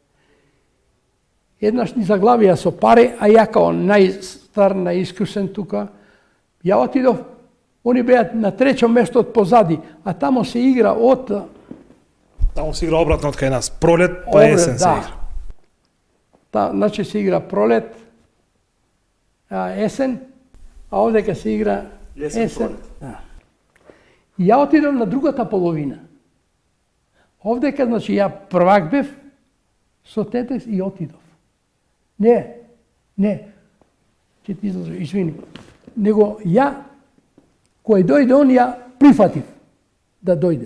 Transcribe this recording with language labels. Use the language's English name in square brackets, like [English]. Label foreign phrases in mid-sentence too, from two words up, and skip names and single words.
[Macedonian] Еднаш ни заглавија со пари, а ја као најстар, најискусен тука, ја отидов, они беа на трето место од позади, а тамо се игра од... Тамо се игра обратно од кај нас, пролет па есен се игра. Значи се игра пролет, есен, [Serbian] a ovde kad se igra Jesen, da. [Macedonian] И ја отидам на другата половина. Овде kad значи ја првак бев со Тетекс и отидов. Не, ќе ти излажа, извини. Него ја, кој дојде он, ја прифатив да дојде.